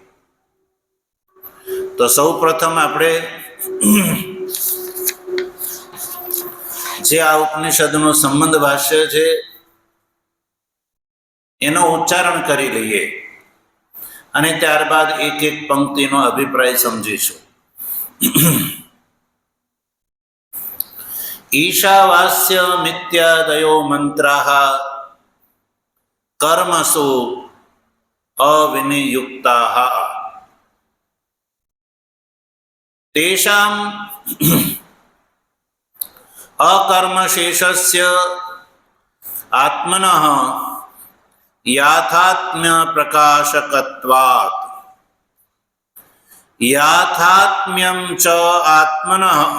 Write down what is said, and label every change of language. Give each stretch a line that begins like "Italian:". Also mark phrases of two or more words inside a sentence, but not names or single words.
Gujarati: તો સૌ પ્રથમ આપણે જે આ ઉપનિષદનો સંબંધ ભાષ્ય છે એનો ઉચ્ચારણ કરી લઈએ, અને ત્યારબાદ એક એક પંક્તિનો અભિપ્રાય સમજીશું.
Sanskrit: ईशावास्यमित्यादयो मंत्राः कर्मसु अविनियुक्ताः तेषाम् अकर्मशेषस्य आत्मनः याथात्म्यप्रकाशकत्वात् याथात्म्यं च आत्मनः